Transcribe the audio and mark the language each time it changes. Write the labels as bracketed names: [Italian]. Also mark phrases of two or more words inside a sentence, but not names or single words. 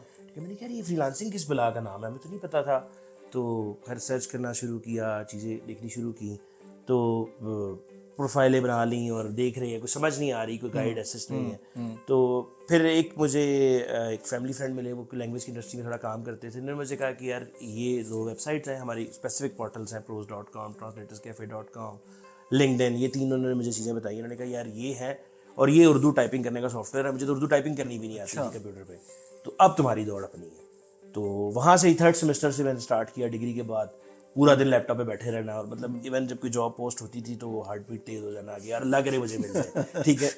[Urdu] میں نے کہا یہ فری لانسنگ کس بلا کا نام ہے, ہمیں تو نہیں پتا تھا. تو خیر سرچ کرنا شروع کیا, چیزیں دیکھنی شروع کی, تو پروفائلیں بنا لیں اور دیکھ رہے ہیں, کچھ سمجھ نہیں آ رہی, کوئی [English] guide assist [Urdu] نہیں ہے. تو پھر ایک مجھے ایک [English] family friend [Urdu] ملے, وہ لینگویج کی انڈسٹری میں تھوڑا کام کرتے تھے. انہوں نے مجھے کہا کہ یار یہ دو ویب سائٹس ہیں ہماری, [English] specific portals [Urdu] ہیں, pros.com, translators.cafe.com, LinkedIn, یہ تین انہوں نے مجھے چیزیں بتائی. انہوں نے کہا یار یہ ہے, اور یہ اردو ٹائپنگ کرنے کا سافٹ ویئر ہے. مجھے تو اردو ٹائپنگ کرنی بھی نہیں آتی تھی کمپیوٹر پہ, تو اب تمہاری دوڑ اپنی ہے. تو وہاں سے ہی [English] third semester [Urdu] سے میں نے اسٹارٹ کیا ڈگری کے بعد پورا دن لیپ ٹاپ پہ بیٹھے رہنا. اور مطلب ایون جب کوئی [English] job post [Urdu] ہوتی تھی تو وہ ہارٹ بیٹ تیز ہو جانا کہ یار اللہ کرے مجھے مل جائے, ٹھیک ہے.